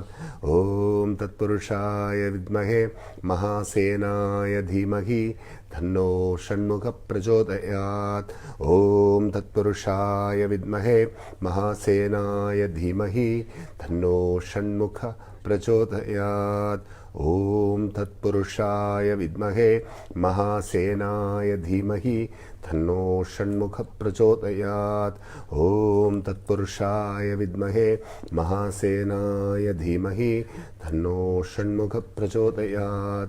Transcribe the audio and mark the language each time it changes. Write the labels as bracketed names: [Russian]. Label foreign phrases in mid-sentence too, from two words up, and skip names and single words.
[Sanskrit] ഓം തത്പുരുഷായ വിദ്മഹേ മഹാസേനായ ധീമഹി തന്നോ ഷൺമുഖ പ്രചോദയാത്. ഓം തത്പുരുഷായ വിദ്മഹേ മഹാസേനായ ധീമഹി തന്നോ ഷൺമുഖ പ്രചോദയാത്. ഓം तत्पुरुषाय विद्महे महासेनाय धीमहि तन्नो षण्मुखः प्रचोदयात्. ॐ तत्पुरुषाय विद्महे महासेनाय धीमहि तन्नो षण्मुखः प्रचोदयात्.